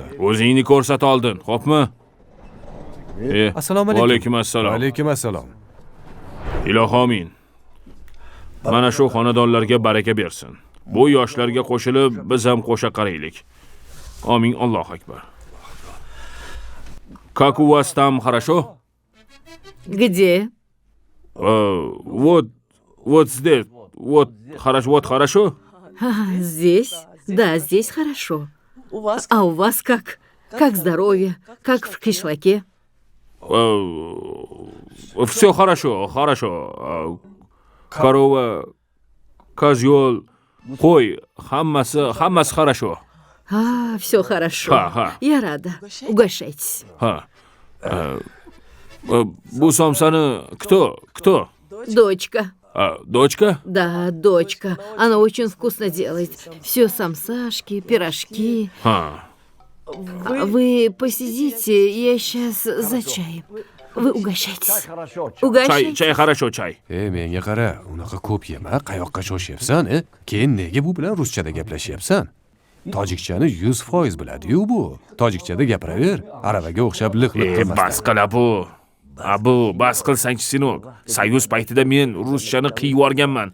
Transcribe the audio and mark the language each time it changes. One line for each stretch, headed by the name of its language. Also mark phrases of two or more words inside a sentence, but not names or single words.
Uzbek: O'zingni ko'rsat oldin, xo'pmi? Assalomu alaykum. Alaykum assalom. Alaykum assalom. Ilohomin. Mana shu xonadonlarga baraka bersin. Bu yoshlarga qo'shilib, biz ham qo'sha qaraylik. Amin, Allohu akbar.
Russian: Как у вас там хорошо? Где? Вот здесь. Вот хорошо. Здесь? Да, здесь хорошо. А у вас как? Как здоровье? Как в кишлаке? Все хорошо. Корова, козёл,
Uzbek: qo'y, hammasi хорошо.
Russian: Все хорошо.
Uzbek: Ha.
Russian: Я рада. Угощайтесь.
Uzbek: Bu somsani кто?
Russian: Дочка. Дочка? Да, дочка. Она очень вкусно делает. Все самсашки, пирожки. Вы посидите, я сейчас за чаем. Вы угощайтесь. Чай хорошо, чай.
Uzbek: Menga qara, unaqa ko'p yema, qayoqqa shoshyapsan, Keyin nega bu bilan ruschada gaplashyapsan? Tojikchani 100% biladi-yu bu. Tojikchada gapiraver, aravaga o'xshab liq-liq qilmasdan. Bas qila bu. Abu, bas qilsang-chi, sinok. Soyuz paytida men ruschani qiyib yuborganman.